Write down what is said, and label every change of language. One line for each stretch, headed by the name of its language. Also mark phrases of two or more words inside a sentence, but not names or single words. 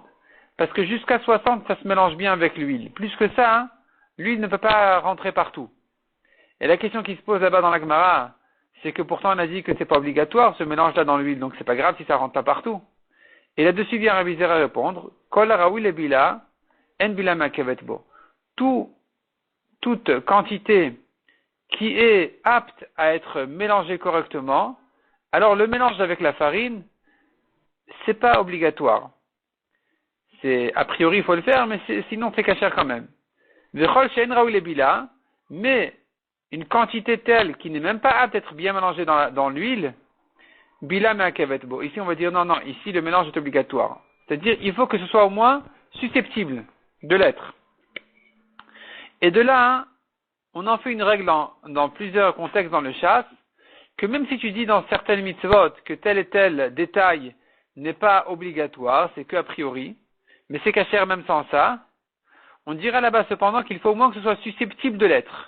French: Parce que jusqu'à 60, ça se mélange bien avec l'huile. Plus que ça, l'huile ne peut pas rentrer partout. Et la question qui se pose là-bas dans la Gemara, c'est que pourtant on a dit que c'est pas obligatoire ce mélange-là dans l'huile, donc c'est pas grave si ça rentre pas partout. Et là-dessus vient Rabbi Zera répondre,
Hebrew: כל ראוי לבילה, אין בילה מעכבת בו.
French: Toute quantité qui est apte à être mélangée correctement, alors le mélange avec la farine, c'est pas obligatoire. C'est, a priori, il faut le faire, mais sinon c'est kasher quand même.
Hebrew: וכל שאין ראוי לבילה,
French: mais une quantité telle qui n'est même pas apte à être bien mélangée dans l'huile,
Hebrew: בילה מעכבת בו.
French: Ici, on va dire non, ici le mélange est obligatoire. C'est-à-dire, il faut que ce soit au moins susceptible de l'être. Et de là, on en fait une règle dans plusieurs contextes dans le chasse, que même si tu dis dans certaines mitzvot que tel et tel détail n'est pas obligatoire, c'est que a priori, mais c'est kasher même sans ça, on dira là-bas cependant qu'il faut au moins que ce soit susceptible de l'être.